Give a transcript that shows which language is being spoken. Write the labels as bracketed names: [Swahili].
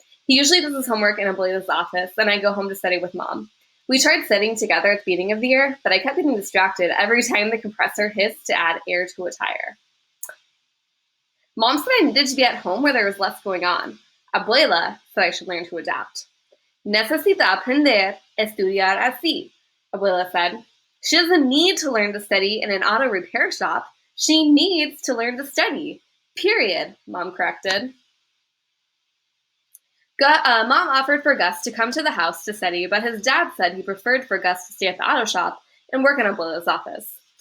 [English] He usually does his homework in Ablaze's office, and I go home to study with Mom. We tried studying together at the beginning of the year, but I kept getting distracted every time the compressor hissed to add air to a tire. Mom said I needed to be at home where there was less going on. Abuela said I should learn to adapt. [Spanish] Necesita aprender a estudiar así, Abuela said. [English] She doesn't need to learn to study in an auto repair shop. She needs to learn to study. Period, Mom corrected. Mom offered for Gus to come to the house to study, but his dad said he preferred for Gus to stay at the auto shop and work in Abuela's office.